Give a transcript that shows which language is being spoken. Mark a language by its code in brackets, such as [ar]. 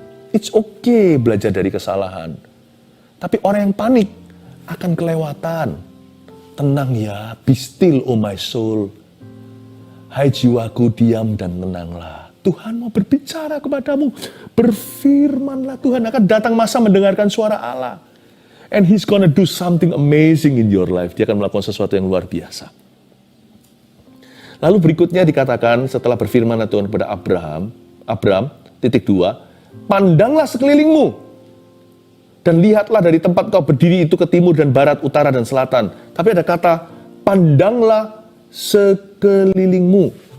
[en] It's okay [id] belajar dari kesalahan. Tapi orang yang panik akan kelewatan. Tenang ya, [en] be still oh my soul. [id] Hai jiwaku, diam dan tenanglah. Tuhan mau berbicara kepadamu. Berfirmanlah, Tuhan akan datang masa mendengarkan suara Allah. [en] And He's gonna do something amazing in your life. [id] Dia akan melakukan sesuatu yang luar biasa. Lalu berikutnya dikatakan setelah berfirmanlah Tuhan kepada Abram, titik 2, pandanglah sekelilingmu. Dan lihatlah dari tempat kau berdiri itu ke timur dan barat, utara dan selatan. Tapi ada kata, pandanglah sekelilingmu.